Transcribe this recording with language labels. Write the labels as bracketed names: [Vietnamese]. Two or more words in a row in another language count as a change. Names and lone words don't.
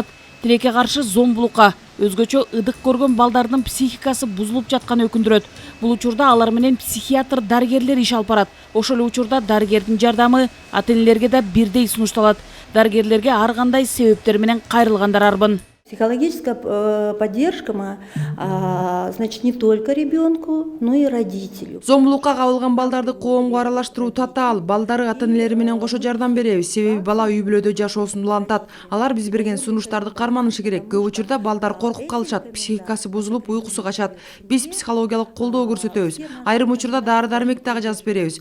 [Kyrgyz] Тилекке каршы зомбулукка, өзгөчө ыдык көргөн балдардын психикасы бузулуп жатканы өкүндүрөт. Бул учурда алар менен психиатр, дарыгерлер иш алып барат. Ошол учурда дарыгердин жардамы ата-энелерге да бирдей сунушталат. Дарыгерлерге ар кандай себептер менен кайрылгандар арбын. [Russian] Психологическая поддержка, значит, не только ребенку, но и родителю. [Kyrgyz] Зомбулукка кабылган балдарды коомго аралаштыруу татаал. Балдары ата-энелери менен кошо жардам беребиз. Себеби бала үй бүлөдө жашоосун улантат. Алар биз берген сунуштарды карманышы керек. Көп учурда балдар коркуп калышат, психикасы бузулуп, уйкусу качат. Биз психологиялык колдоо көрсөтөбүз. Айрым учурда дары-дармек дагы жазып беребиз.